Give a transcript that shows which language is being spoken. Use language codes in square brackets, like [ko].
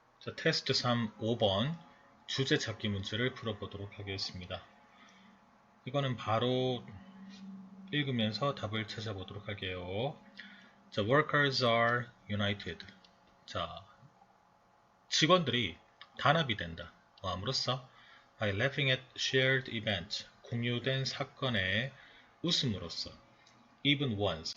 [ko] 자, 테스트 3 5번 주제 찾기 문제를 풀어보도록 하겠습니다. 이거는 바로 읽으면서 답을 찾아보도록 할게요. [en] 자, workers are united. [ko] 자, 직원들이 단합이 된다. 함으로써 [en] by laughing at shared events. [ko] 공유된 사건에 웃음으로써 [en] even ones.